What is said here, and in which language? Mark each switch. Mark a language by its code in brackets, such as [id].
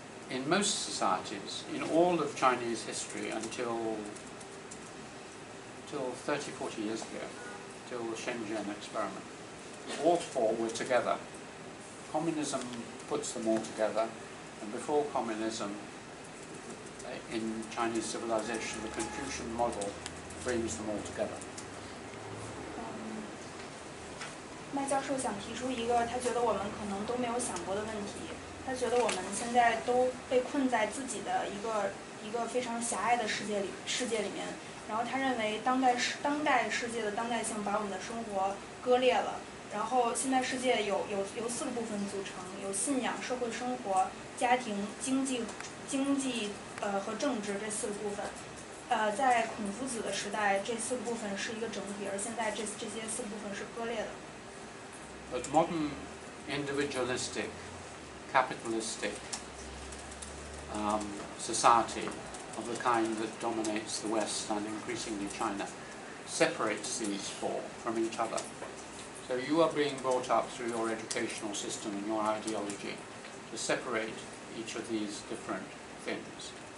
[en] In most societies, in all of Chinese history until 30, 40 years ago, till the Shenzhen experiment, all four were together. Communism puts them all together, and before communism, in Chinese civilization, the Confucian model brings them all together. [zh] 麦教授想提出一个他觉得我们可能都没有想过的问题。他觉得我们现在都被困在自己的一个非常狭隘的世界里面。然后他认为当代世界的当代性把我们的生活割裂了。然后现代世界有4个部分组成，有信仰、社会生活、家庭、经济和政治这4个部分。在孔夫子的时代，这4个部分是一个整体，而现在这些4个部分是割裂的。 [en] But modern individualistic, capitalistic society of the kind that dominates the West and increasingly China separates these four from each other. So you are being brought up through your educational system and your ideology to separate each of these different things.